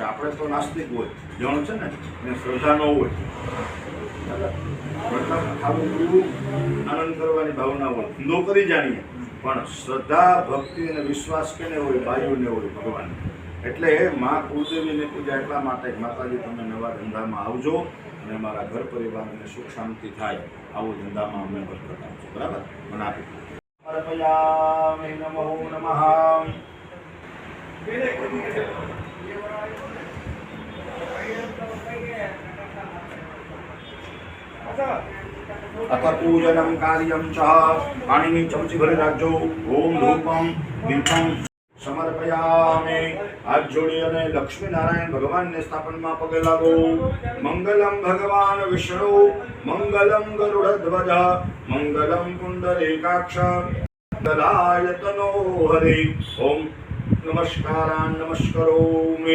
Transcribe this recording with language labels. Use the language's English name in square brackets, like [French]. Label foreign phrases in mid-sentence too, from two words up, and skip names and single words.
[Gujarati] આપણે તો નાસ્તિક હોય જણ છે ને એને શ્રદ્ધા ન હોય મતલબ ખાવું પીવું આનંદ કરવાની ભાવના હોય ધંધો કરી જાણીએ પણ શ્રદ્ધા ભક્તિ અને વિશ્વાસ કેને હોય બાયુને હોય ભગવાન. એટલે મા કુળદેવીની પૂજા એટલા માટે માતાજી તમે નવા ધંધામાં આવજો અને અમારા ઘર પરિવારને સુખ શાંતિ થાય આવો ધંધામાં અમને બરકત આપજો. બરાબર મને આપી નમો નમઃ. [Sanskrit] अथ पूजनम कार्यम च [Gujarati] પાણીની ચમચી ભરી રાખજો. [Sanskrit] ओम धूपम दीपम समर्पयामि. [Gujarati] હાથ જોડી અને લક્ષ્મી નારાયણ ભગવાનને સ્થાપનમાં પગે લાગો. [Sanskrit] મંગલમ ભગવાન વિષ્ણુ મંગલમ ગરુડધ્વજ મંગલમ પુંડરીકાક્ષ મંગલાયતનો હરિ. ઓમ નમસ્કારાન નમસ્કરોમિ.